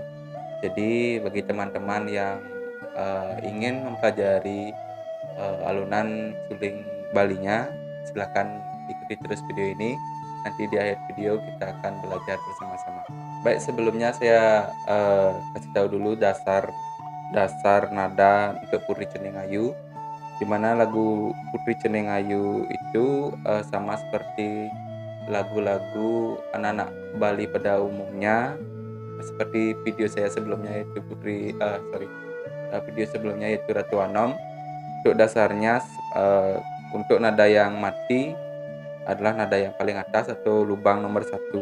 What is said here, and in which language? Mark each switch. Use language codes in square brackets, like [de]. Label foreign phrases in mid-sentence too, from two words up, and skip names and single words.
[id] Jadi bagi teman-teman yang ingin mempelajari alunan suling Balinya, silahkan ikuti terus video ini. Nanti di akhir video kita akan belajar bersama-sama. Baik, sebelumnya saya kasih tahu dulu dasar nada untuk Putri Cening Ayu, di mana lagu Putri Cening Ayu itu sama seperti lagu-lagu anak-anak Bali pada umumnya, seperti video saya sebelumnya yaitu video sebelumnya yaitu Ratu Anom. Untuk dasarnya, untuk nada yang mati adalah nada yang paling atas atau lubang nomor 1.